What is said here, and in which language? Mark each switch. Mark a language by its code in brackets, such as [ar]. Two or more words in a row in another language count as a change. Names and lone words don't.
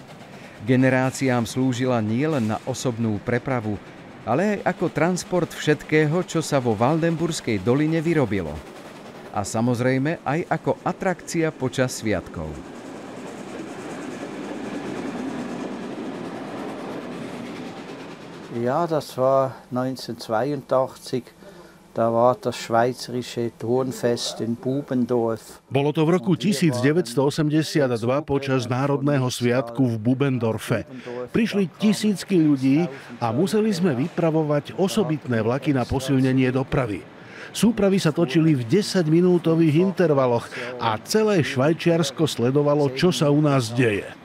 [sk] Generáciám slúžila nielen na osobnú prepravu, ale aj ako transport všetkého, čo sa vo Waldenburskej doline vyrobilo. A samozrejme aj ako atrakcia počas sviatkov. [de] Ja, das war 1982. Da war das schweizerische Turnfest in Bubendorf. [sk] Bolo to v roku 1982 počas Národného sviatku v Bubendorfe. Prišli tisícky ľudí a museli sme vypravovať osobitné vlaky na posilnenie dopravy. Súpravy sa točili v 10-minútových intervaloch a celé Švajčiarsko sledovalo, čo sa u nás deje.